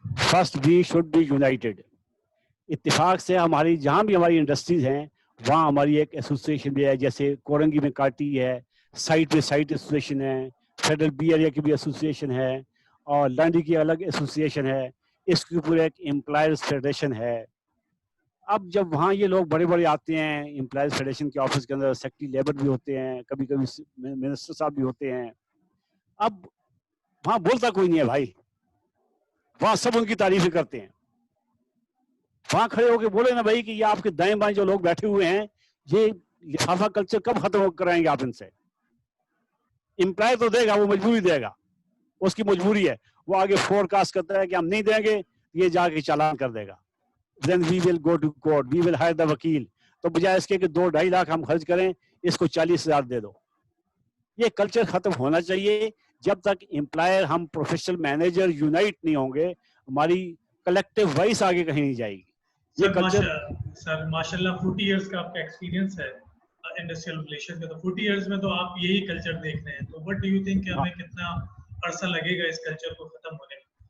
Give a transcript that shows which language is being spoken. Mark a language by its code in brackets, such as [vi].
[en] First we should be united. [ur] اتفاق سے ہماری جہاں بھی ہماری انڈسٹریز ہیں وہاں ہماری ایک ایسوسیشن بھی ہے, جیسے کورنگی میں کاٹی ہے, سائٹ پہ سائٹ ایسوسیشن ہے, فیڈرل بی ایریا کی بھی ایسوسیشن ہے, اور لانڈی کی الگ ایسوسیشن ہے, اس کے اوپر ایک امپلائرز فیڈریشن ہے. اب جب وہاں یہ لوگ بڑے آتے ہیں امپلائرز فیڈریشن کے آفس کے اندر, سیکٹری لیبر بھی ہوتے ہیں, کبھی منسٹر صاحب بھی ہوتے ہیں, اب وہاں بولتا کوئی نہیں ہے بھائی, وہاں سب ان کی تعریفیں کرتے ہیں. وہاں کھڑے ہو کے بولے نا بھائی کہ یہ آپ کے دائیں بائیں جو لوگ بیٹھے ہوئے ہیں, یہ لفافہ کلچر کب ختم کرائیں گے آپ ان سے؟ امپلائی تو دے گا, وہ مجبوری دے گا, اس کی مجبوری ہے, وہ آگے فور کاسٹ کرتا ہے کہ ہم نہیں دیں گے, یہ جا کے چالان کر دے گا. [en] then we will go to court, we will hire the vakil. [ur] تو بجائے اس کے کہ 2-2.5 لاکھ ہم خرچ کریں, اس کو 40,000 دے دو. یہ کلچر ختم ہونا چاہیے. جب تک امپلائر ہم پروفیشنل مینیجر یونائٹ نہیں ہوں گے, ہماری کلیکٹیو وائس آگے کہیں نہیں جائے گی. یہ کلچر سر ماشاءاللہ 40 ایئرز کا آپ کا ایکسپیرینس ہے انڈسٹریل ریلیشن کا, تو 40 ایئرز میں تو آپ یہی کلچر دیکھ رہے ہیں, تو [en] what do you think [ur] کہ ہمیں کتنا عرصہ لگے گا اس کلچر کو ختم ہونے میں؟